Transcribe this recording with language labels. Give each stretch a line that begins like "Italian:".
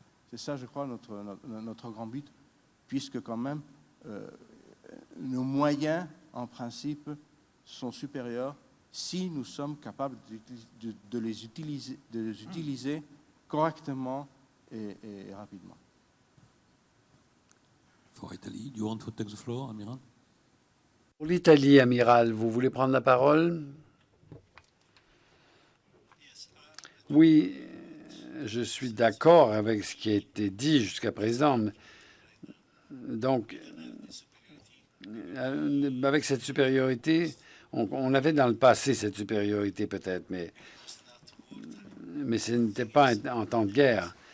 French: C'est ça, je crois, notre grand but, puisque quand même, nos moyens, en principe, sont supérieurs si nous sommes capables de les utiliser correctement et rapidement.
English: For Italy, do you want to take the floor, Amiral?
French: Pour l'Italie, amiral, vous voulez prendre la parole? Oui, je suis d'accord avec ce qui a été dit jusqu'à présent. Donc, avec cette supériorité, on avait dans le passé cette supériorité peut-être, mais ce n'était pas en temps de guerre.